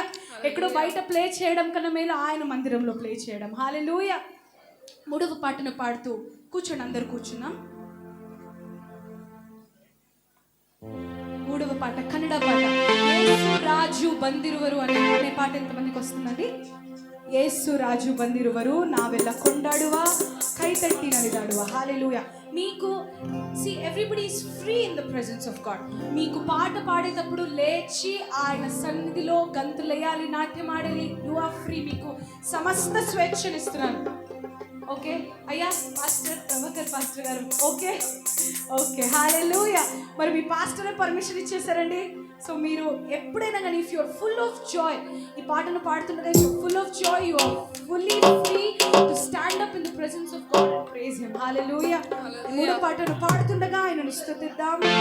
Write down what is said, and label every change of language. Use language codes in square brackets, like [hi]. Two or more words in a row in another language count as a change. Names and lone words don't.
[te] ఎక్కడో బయట ప్లే చేయడం కన్నా మేలు ఆయన మందిరంలో ప్లే చేయడం. హల్లెలూయా. మూడవ పాటను పాడుతూ కూర్చోండి, అందరు కూర్చున్నాం. మూడవ పాట కన్నడ పాట, యేసు రాజు ಬಂದಿರುವರು అనే పాట ఎంతమందికి వస్తుందండి? [kn] యేసు రాజు ಬಂದಿರುವರು, ನಾವೆಲ್ಲ ಕೊಂಡಾಡುವ, ಕೈತಟ್ಟಿ ನಲಿದಾಡುವ. [te] హల్లెలూయా. [en] మీకు everybody is free in the presence of God. [te] మీకు పాట పాడేటప్పుడు లేచి ఆయన సన్నిధిలో గంతులేయాలి, నాట్యం ఆడాలి. [en] you are free. [te] మీకు సమస్త స్వేచ్ఛనిస్తున్నాను. ఓకే అయ్యా పాస్టర్ ప్రభాకర్ పాస్టర్ గారు, [en] okay okay [te] హల్లెలూయా. మరి మీ పాస్టరే పర్మిషన్ ఇచ్చేసారండి. సో మీరు ఎప్పుడైనా కానీ [en] if you're full of joy, [te] ఈ పాటను పాడుతుండగా [en] if you're full of joy, you are fully free to stand up in the presence of God and praise him. [te] హల్లెలూయా. మూడో పాటను పాడుతుండగా ఆయనను స్తుతిద్దాం.